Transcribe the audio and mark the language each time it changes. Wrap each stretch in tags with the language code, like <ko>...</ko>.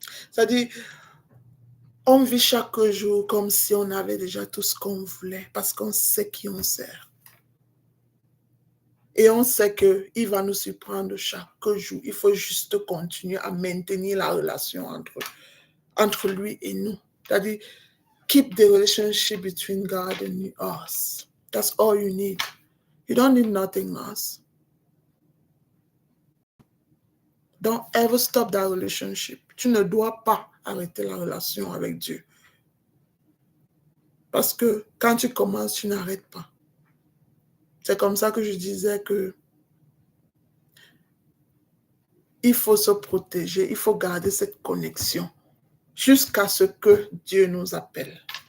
<fr>C'est-à-dire, on vit chaque jour comme si on avait déjà tout ce qu'on voulait parce qu'on sait qui on sert. Et on sait qu'il va nous surprendre chaque jour. Il faut juste continuer à maintenir la relation entre lui et nous. C'est-à-dire,</fr> <en>keep the relationship between God and us. That's all you need. You don't need nothing else. Don't ever stop that relationship.</en> <fr>Tu ne dois pas arrêter la relation avec Dieu. Parce que quand tu commences, tu n'arrêtes pas. C'est comme ça que je disais que il faut se protéger, il faut garder cette connexion jusqu'à ce que Dieu nous appelle.</fr>